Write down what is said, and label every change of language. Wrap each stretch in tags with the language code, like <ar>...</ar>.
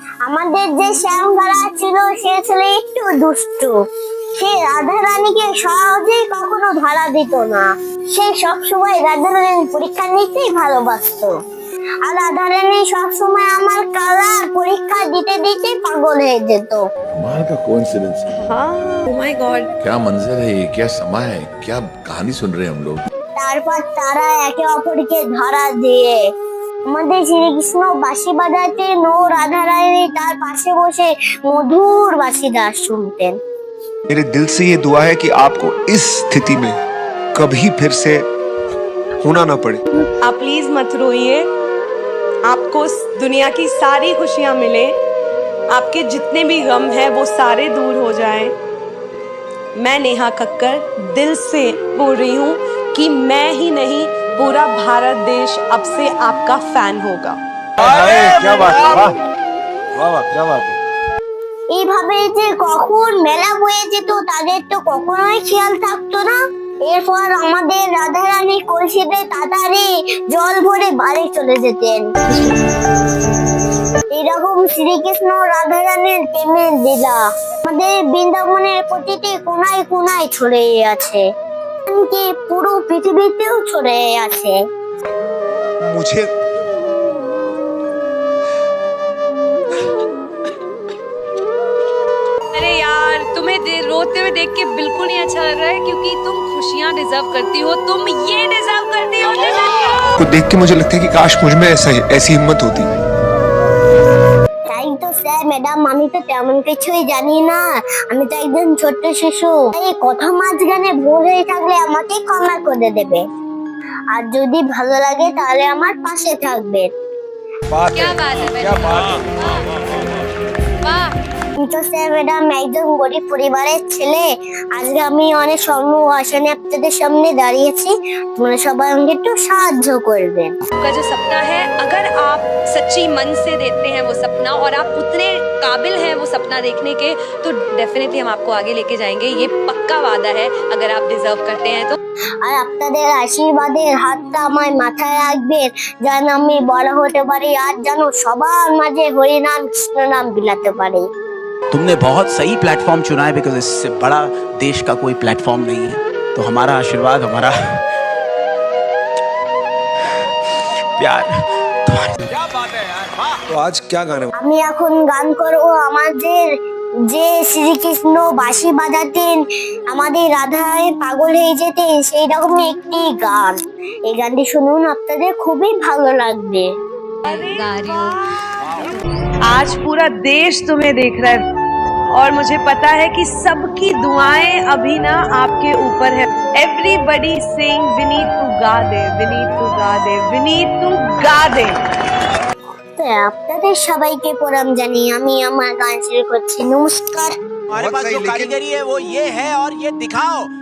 <bn>আমাদের যে শ্যামগালা ছিল, সে ছিল একটু দুষ্টু। সে রাধা রানীকে সহজেই কখনো ধরা দিত না। সে সবসময় রাধা রানীর পরীক্ষা নিতেই ভালোবাসতো, আর রাধা রানী সবসময় আমার কালার পরীক্ষা দিতে দিতে পাগল হয়ে যেত।</bn> <hi>कमाल का कोइंसिडेंस है। हाँ,</hi> <en>oh my God।</en> <hi>क्या मंजर है ये, क्या समा है, क्या कहानी सुन रहे हैं हम लोग।</hi> <bn>তারপর তারা একে অপরকে ধরা দিয়ে আমাদের শ্রীকৃষ্ণ বাঁশি বাজাতেন ও রাধা রানী তার পাশে বসে মধুর বাঁশি গান শুনতেন।</bn> <hi>मेरे दिल से ये दुआ है कि आपको इस स्थिति में कभी फिर से होना ना पड़े। आप प्लीज मत रोइए, आपको दुनिया की सारी खुशियां मिले, आपके जितने भी गम हैं वो सारे दूर हो जाएं। मैं नेहा कक्कर दिल से बोल रही हूँ कि मैं ही नहीं, पूरा भारत देश अब से आपका फैन होगा। क्या बात है, वाह वाह वाह, क्या बात है।</hi> <bn>এইভাবে যে কখন মেলা বয়ে যেত তাদের তো কখনোই খেয়াল থাকতো না। এরপর আমাদের রাধা রানী কলসিতে তাড়াতাড়ি জল ভরে বাড়ি চলে যেতেন। এরকম শ্রীকৃষ্ণ রাধা রানীর প্রেমের লীলা আমাদের বৃন্দাবনের প্রতিটি কোনায় কোনায় ছড়িয়ে আছে, এমনকি পুরো পৃথিবীতেও ছড়িয়ে আছে।</bn> <hi>मुझे अरे यार, तुम्हें रोते हुए देख के बिल्कुल नहीं अच्छा लग रहा है, क्योंकि तुम खुशियाँ डिजर्व करती हो, तुम ये डिजर्व करती हो। को देख के मुझे लगता है कि काश मुझ में ऐसी हिम्मत होती।</hi> <bn>তাই তো স্যার ম্যাডাম, আমি তো তেমন কিছুই জানি না, আমি তো একজন ছোট্ট শিশু। এই কথা মাঝখানে ভুল হয়ে থাকলে আমাকে ক্ষমা করে দেবে, আর যদি ভালো লাগে তাহলে আমার পাশে থাকবে।</bn> <hi>बात क्या है, बात है क्या बात है। वाह</hi> <bn>কিন্তু স্যার ম্যাডাম, একজন গরিব পরিবারের ছেলে, আজকে আমি অনেক স্বর্ণ আসনে আপনাদের সামনে দাঁড়িয়েছি, তোমরা সবাই আমাকে একটু সাহায্য করবেন।</bn> <hi>का जो सपना है, अगर आप सच्ची मन से देखते हैं वो सपना और आप उतने काबिल हैं वो सपना देखने के, तो डेफिनेटली हम आपको आगे लेके जाएंगे। ये पक्का वादा है, अगर आप डिजर्व करते हैं तो।</hi> <bn>আর আপনাদের আশীর্বাদের হাতটা আমার মাথায় রাখবেন, যেন আমি বড় হতে পারি আর যেন সবার মাঝে হরিনাম কৃষ্ণ নাম বিলাতে পারি।</bn> <hi>तुमने बहुत सही प्लेटफॉर्म चुना है, बिकॉज इससे बड़ा देश का कोई प्लेटफॉर्म नहीं है। तो हमारा आशीर्वाद, हमारा प्यार तुम्हारे। तो आज क्या गाने</hi> <bn>আমি এখন গান করব আমাদের যে শ্রীকৃষ্ণ বাঁশি বাজাতেন, আমাদের রাধায় পাগল হয়ে যেতেন, সেই রকমই একটি গান। এই গানটি শুনুন, আপনাদের খুবই ভালো লাগবে।</bn> <hi>गा रही हूँ। आज पूरा देश तुम्हें देख रहा है और मुझे पता है कि सबकी दुआएं अभी ना आपके ऊपर है। एवरीबडी सेइंग विनीत तू गा दे, विनीत तू गा दे, विनीत तू गा दे।</hi> <bn>তো আপনাদের সবাইকে প্রণাম জানিয়ে আমি আমার গান শুরু করছি। নমস্কার।</bn> <hi>हमारे पास जो कारीगरी है वो ये है, और ये दिखाओ।</hi>